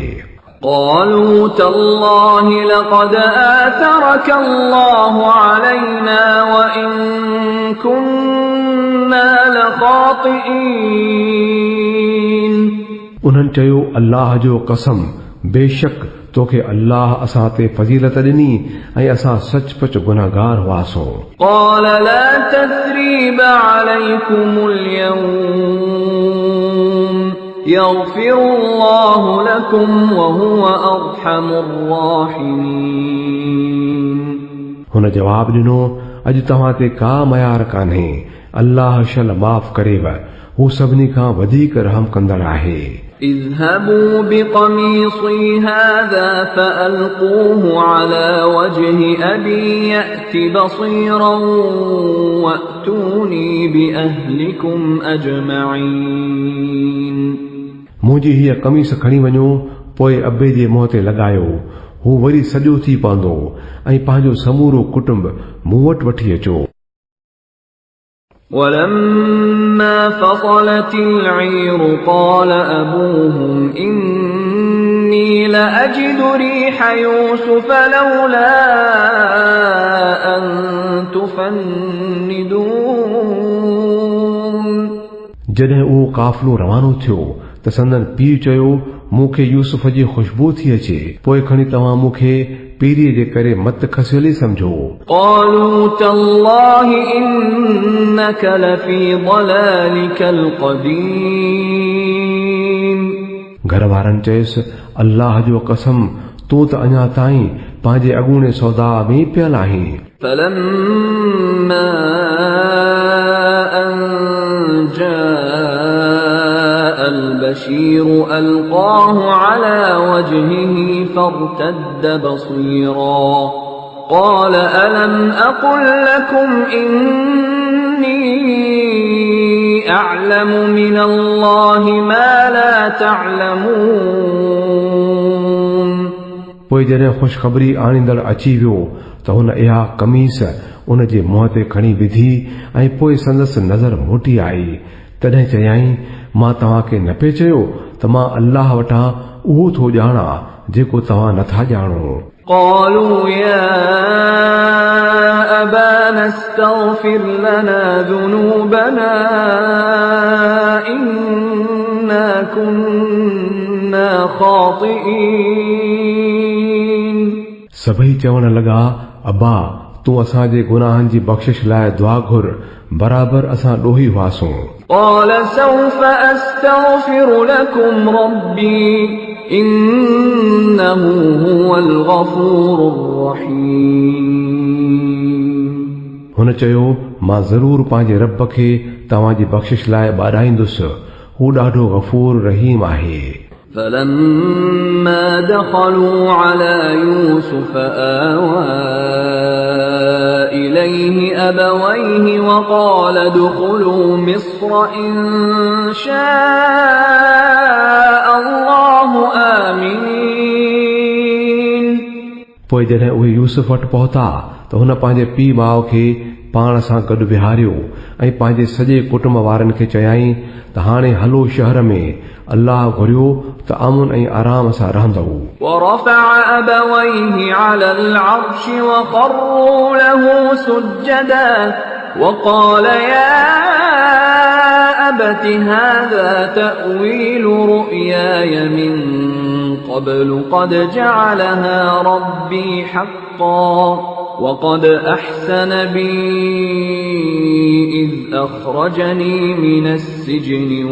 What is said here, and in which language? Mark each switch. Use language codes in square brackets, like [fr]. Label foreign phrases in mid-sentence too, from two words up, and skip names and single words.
[ar] قالوا تالله لقد آثرك الله علينا وإن كنا لخاطئين। [sd] उन्हनि चयो, अल्लाह जो कसम, बेशक तोखे अल्लाह असां ते फज़ीलत ॾिनी ऐं असां सचपच गुनाहगार हुआसीं। [ar] قال لا تثريب عليكم اليوم يغفر الله لكم وهو أرحم الراحمين। [sd] हुन जवाब ॾिनो, अॼु तव्हां ते का मयार कान्हे, अल्लाह शल माफ़ करेव, हू सभिनी खां वधीक रहम कंदड़ आहे। [ar] اذهبوا بقميصي هذا فألقوه على وجه أبي يأت بصيرا وأتوني بأهلكم أجمعين। [sd] मुंहिंजी हीअ कमीस खणी वञो, पोइ अबे जे मुंहं ते लॻायो, हू वरी सॼो थी पवंदो ऐं पंहिंजो समूरो कुटुंब मूं वटि वठी अचो। [ar] ولما فصلت العير قال أبوهم إني لأجد ريح يوسف لولا أن تفندون। [sd] जॾहिं उहो काफ़िलो रवानो थियो त संदन पीउ चयो, मूंखे यूसुफ जी खुशबू थी अचे, पोइ खणी तव्हां मूंखे पीरीअ जे करे मत खसियल ई सम्झो। [ar] قالوا تالله إنك لفي ضلالك القديم। [sd] घर वारनि चयसि, अल्लाह जो कसम, तूं त अञा ताईं पंहिंजे अॻूणे सौदा में पियल आहीं। [ar] فلما أن جاء البشير ألقاه على وجهه فارتد بصيرا قال ألم أقل لكم إني أعلم من الله ما لا تعلمون। [sd] पोइ जॾहिं ख़ुशख़बरी आणींदड़ अची वियो त हुन इहा कमीस उन जे मुंहं ते खणी विधी ऐं पोइ संदसि नज़र मोटी आई। तॾहिं चयाईं, मां तव्हांखे न पिए चयो त मां अल्लाह वटां उहो थो ॼाणा जेको तव्हां नथा ॼाणो। [ar] قالوا يا أبانا استغفر لنا ذنوبنا إنا كنا خاطئين। [sd] सभई चवण लॻा, अब्बा तूं असांजे गुनाहनि जी बख़्शिश लाइ दुआ घुर, बराबरि असां ॾोही हुआसीं। [ar] قال سوف أستغفر لكم ربي إنه هو الغفور الرحيم। [sd] हुन चयो, मां ज़रूर पंहिंजे रब खे तव्हांजी बख़्शिश लाइ ॿाॾाईंदुसि, हू ॾाढो गफ़ूर रहीम आहे। [ar] فلما دخلوا على يوسف آوى إليه أبويه وقال ادخلوا مصر إن شاء الله آمين। [sd] पोइ जॾहिं उहे यूसुफ वटि पहुता त हुन पंहिंजे पीउ माउ खे पाण सां गॾु विहारियो ऐं पंहिंजे सॼे कुटुंब वारनि खे चयाईं त हाणे हलो शहर में, अल्लाह घुरियो त अमन ऐं आराम सां रहंदो। [ar] ورفع أبويه على العرش وخروا له سجدا وقال يا أبت هذا تأويل رؤياي من قبل قد جعلها ربي حقا وقد أحسن بي إذ أخرجني من السجن